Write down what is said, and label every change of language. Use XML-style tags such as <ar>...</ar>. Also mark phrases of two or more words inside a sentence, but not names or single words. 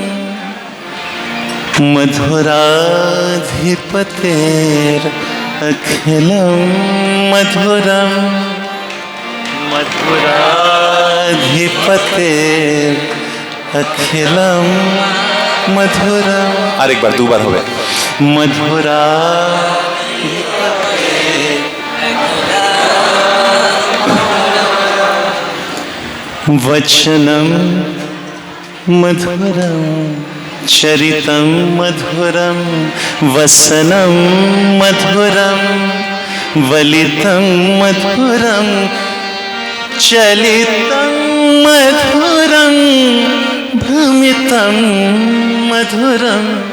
<sa>মধুরাধিপতের অখিলম মধুরম মধুরাধিপতের অখিলম মধুরম।</sa> <bn>আরেকবার দুবার হবে।</bn> <sa>মধুরা वचनम मधुरम चरितम मधुरम वसनम मधुरम वलितम मधुरम चलितम मधुरम भ्रमितम मधुरम</sa>